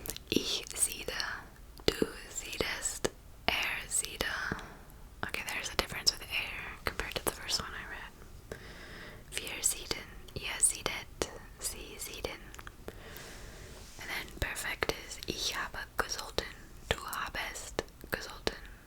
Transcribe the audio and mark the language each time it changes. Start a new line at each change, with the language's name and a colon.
German: Ich siede, du siedest, siede.
English: Okay, there's a difference with compared to the first one I read.
German: Wir sieden, ihr siedet, sie sieden.
English: And then perfect is
German: ich habe gesollten, du habest gesollten.